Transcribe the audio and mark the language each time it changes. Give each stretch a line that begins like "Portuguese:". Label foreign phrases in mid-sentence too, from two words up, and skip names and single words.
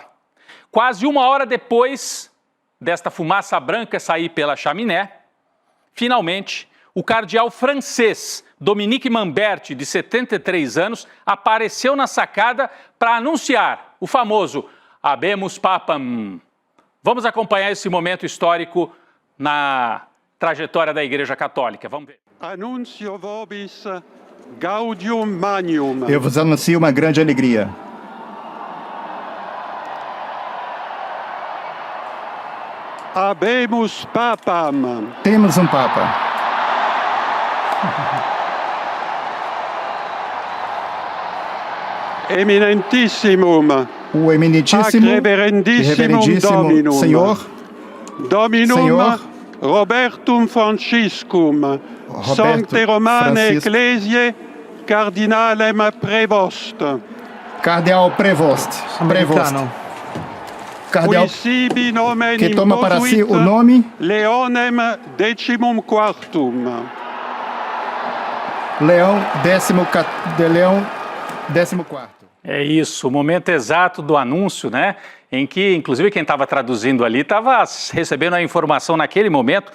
Portuguese: Quase 1 hora depois desta fumaça branca sair pela chaminé, finalmente, o cardeal francês Dominique Mamberti, de 73 anos, apareceu na sacada para anunciar o famoso
Latin: Habemus Papam.
Portuguese: Vamos acompanhar esse momento histórico na trajetória da Igreja Católica. Vamos ver.
Latin: Annuncio vobis gaudium magnum.
Portuguese: Eu vos anuncio uma grande alegria.
Latin: Habemus Papam.
Portuguese: Temos um Papa.
Latin: Eminentissimum.
Portuguese: O eminentíssimo e reverendíssimo
Latin: Dominum.
Portuguese: Senhor
Latin: Robertum Franciscum.
Portuguese: Roberto
Latin: Sancte Romane
Portuguese: Francisco.
Latin: Ecclesiae Cardinalem Prevost.
Portuguese: Cardeal Prevost. Cardeal que toma para si o nome
Latin: Leonem XIV.
Portuguese: Leão XIV. É isso, o momento exato do anúncio, né? Em que, inclusive, quem estava traduzindo ali estava recebendo a informação naquele momento.